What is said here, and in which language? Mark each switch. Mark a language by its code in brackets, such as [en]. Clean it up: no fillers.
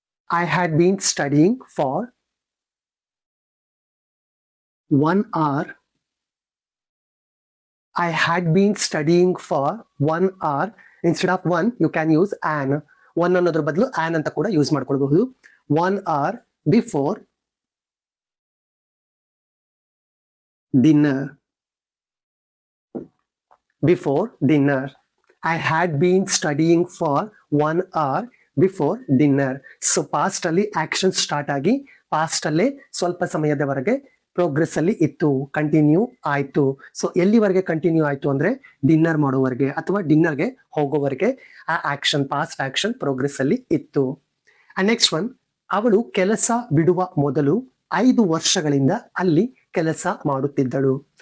[en] I had been studying for 1 hour. I had been studying for 1 hour. Instead of 1, you can use an. [kn] 1 ಅನ್ನೋದ್ರ ಬದಲು an ಅಂತ ಕೂಡ use ಮಾಡ್ಕೊಳ್ಬಹುದು. [en] 1 hour before dinner. Before dinner. I had been studying for 1 hour before dinner. [kn] So past ಅಲ್ಲಿ action start ಆಗಿ past ಅಲ್ಲೇ ಸ್ವಲ್ಪ ಸಮಯದವರೆಗೆ ಪ್ರೋಗ್ರೆಸ್ ಅಲ್ಲಿ ಇತ್ತು, ಕಂಟಿನ್ಯೂ ಆಯ್ತು. ಸೊ ಎಲ್ಲಿವರೆಗೆ ಕಂಟಿನ್ಯೂ ಆಯ್ತು ಅಂದ್ರೆ ಡಿನ್ನರ್ ಮಾಡೋವರೆಗೆ ಅಥವಾ ಡಿನ್ನರ್ಗೆ ಹೋಗೋವರೆಗೆ ಆ ಆಕ್ಷನ್, ಪಾಸ್ಟ್ ಆಕ್ಷನ್ ಪ್ರೋಗ್ರೆಸ್ ಅಲ್ಲಿ ಇತ್ತು. [en] and next one, [kn] ಅವಳು ಕೆಲಸ ಬಿಡುವ ಮೊದಲು 5 ವರ್ಷಗಳಿಂದ ಅಲ್ಲಿ ಕೆಲಸ ಮಾಡುತ್ತಿದ್ದಳು.